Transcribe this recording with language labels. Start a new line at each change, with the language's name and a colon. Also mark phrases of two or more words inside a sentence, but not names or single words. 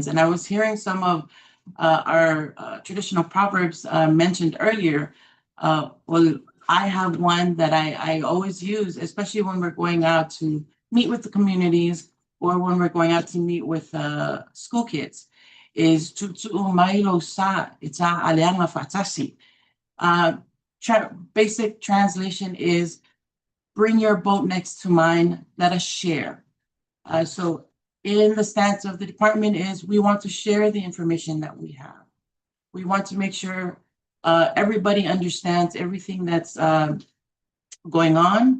English: And I was hearing some of our traditional proverbs mentioned earlier. Well, I have one that I always use, especially when we're going out to meet with the communities or when we're going out to meet with school kids, is
Samoan: tutu'u mailo sa ita aleanga fatasi.
English: Basic translation is bring your boat next to mine, let us share. So in the stance of the department is we want to share the information that we have. We want to make sure everybody understands everything that's going on.